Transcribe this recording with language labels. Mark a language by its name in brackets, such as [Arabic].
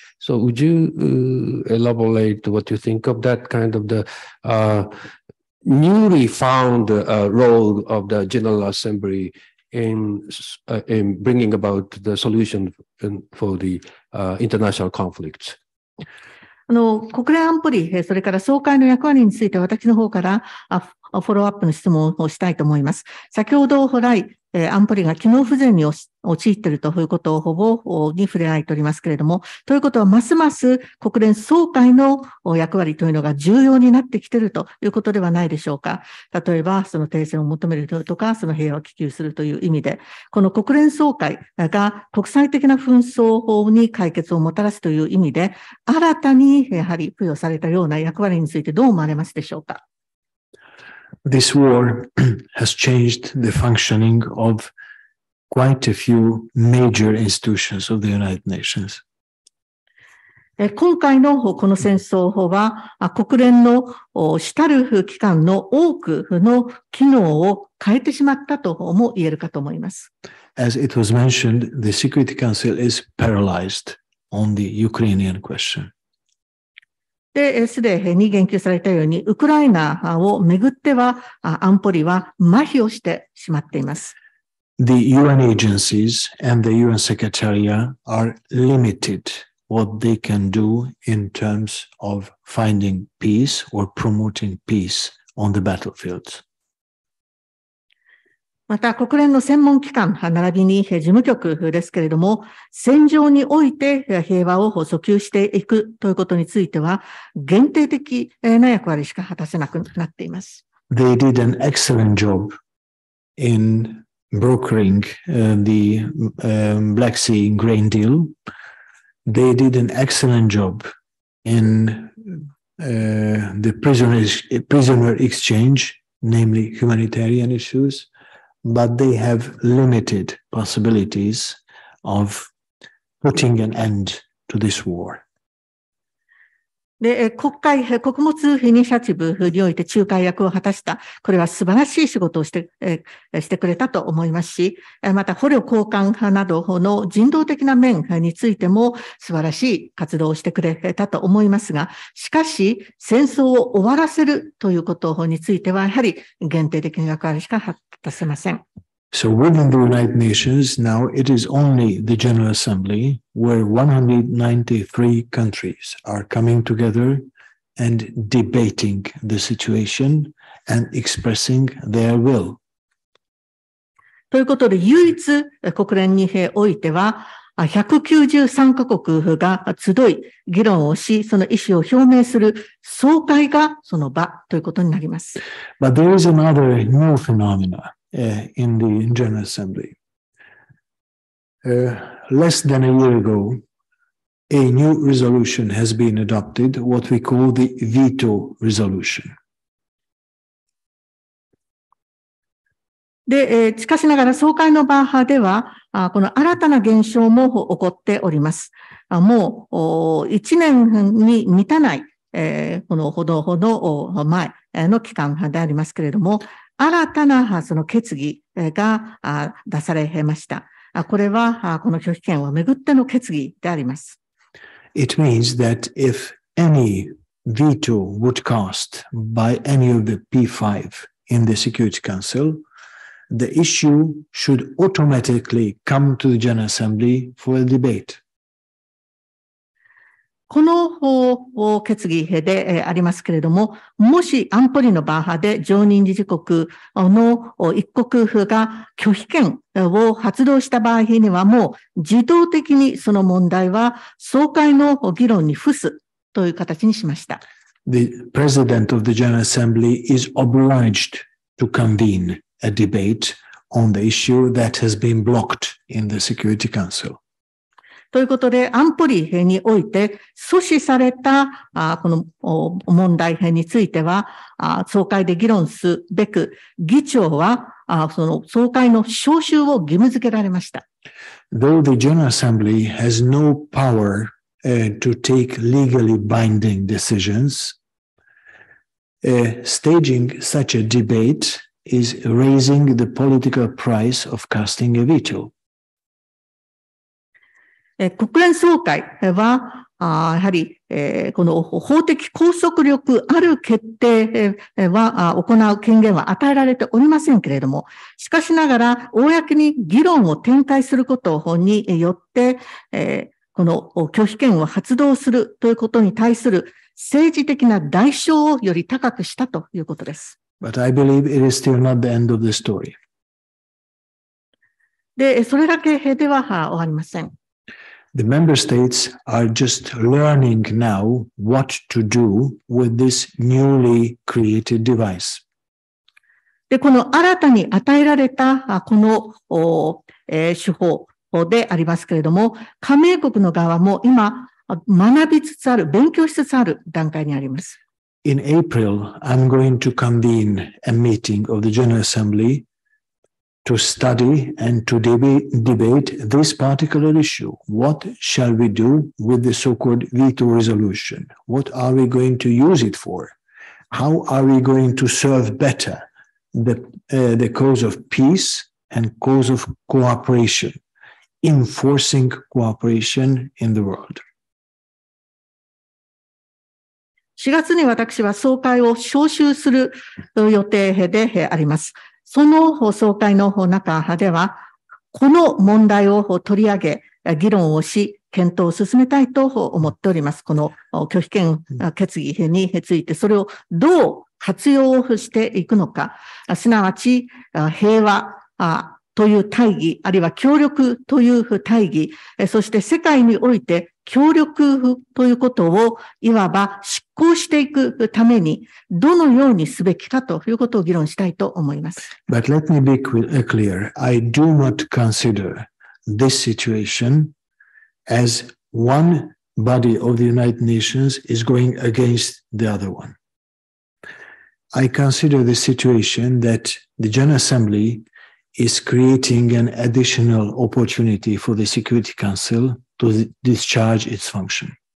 [English] So would you elaborate what you think of that kind of the newly found role of the General Assembly in bringing about the solution for the international conflicts? [Japanese] 国連安保理、それから総会の役割について私の方からフォローアップの質問をしたいと思います。先ほど来、安保理が機能不全に陥っているということをほぼに触れられておりますけれども、ということはますます国連総会の役割というのが重要になってきているということではないでしょうか。例えば、その停戦を求めるとか、その平和を希求するという意味で、この国連総会が国際的な紛争に解決をもたらすという意味で、新たにやはり付与されたような役割についてどう思われますでしょうか。 [English] This war has changed the functioning of quite a few major institutions of the United Nations. [Japanese] 今回のこの戦争は国連の主たる機関の多くの機能を変えてしまったとも言えるかと思います。 [English] As it was mentioned, the Security Council is paralyzed on the Ukrainian question. [Japanese] で、すでに言及されたように、ウクライナをめぐっては、安保理は麻痺をしてしまっています。 [English] The UN agencies and the UN Secretariat are limited what they can do in terms of finding peace or promoting peace on the battlefield. [Japanese] また、国連の専門機関、並びに事務局ですけれども、戦場において平和を訴求していくということについては、限定的な役割しか果たせなくなっています。 [English] They did an excellent job in brokering the Black Sea grain deal. They did an excellent job in the prisoner exchange, namely humanitarian issues. But they have limited possibilities of putting an end to this war. [Japanese] で、穀物イニシアチブにおいて仲介役を果たした、これは素晴らしい仕事をしてくれたと思いますし、また捕虜交換などの人道的な面についても素晴らしい活動をしてくれたと思いますが、しかし戦争を終わらせるということについては、やはり限定的な役割しか果たせません。 [English] So within the United Nations, now it is only the General Assembly where 193 countries are coming together and debating the situation and expressing their will. [Japanese] ということで、唯一国連においては、193カ国が集い、議論をし、その意思を表明する総会がその場ということになります。 [English] But there is another new phenomena in the General Assembly. Less than a year ago, a new resolution has been adopted, what we call the veto resolution. [Japanese] で、しかしながら総会の場では、この新たな現象も起こっております。もう1年に満たない、このほど前の期間でありますけれども、新たなその決議が出されました。これはこの拒否権をめぐっての決議であります。 [English] It means that if any veto would cast by any of the P5 in the Security Council, the issue should automatically come to the General Assembly for a debate. [Japanese] この決議でありますけれども、もし安保理の場で常任理事国の一国が拒否権を発動した場合には、もう自動的にその問題は総会の議論に付すという形にしました。 [English] The President of the General Assembly is obliged to convene a debate on the issue that has been blocked in the Security Council. [Japanese] ということで、安保理において阻止されたこの問題については、総会で議論すべく、議長はその総会の招集を義務付けられました。 [English] Though the General Assembly has no power to take legally binding decisions, staging such a debate is raising the political price of casting a veto. [Japanese] 国連総会は、やはり、この法的拘束力ある決定は行う権限は与えられておりませんけれども、しかしながら、公に議論を展開することによって、この拒否権を発動するということに対する政治的な代償をより高くしたということです。 [English] But I believe it is still not the end of the story. [Japanese] で、それだけでは終わりません。 [English] The member states are just learning now what to do with this newly created device. [Japanese] で、この新たに与えられたこの手法でありますけれども、加盟国の側も今学びつつある、勉強しつつある段階にあります。 [English] In April, I'm going to convene a meeting of the General Assembly to study and to debate this particular issue. What shall we do with the so-called veto resolution? What are we going to use it for? How are we going to serve better the cause of peace and cause of cooperation, enforcing cooperation in the world? [Japanese] 4月に私は総会を招集する予定であります。その総会の中では、この問題を取り上げ、議論をし、検討を進めたいと思っております。この拒否権決議について、それをどう活用していくのか、すなわち平和という大義、あるいは協力という大義、そして世界において協力ということをいわば執行していくためにどのようにすべきかということを議論したいと思います。 [English] But let me be clear. I do not consider this situation as one body of the United Nations is going against the other one. I consider the situation that the General Assembly is creating an additional opportunity for the Security Council to discharge its function.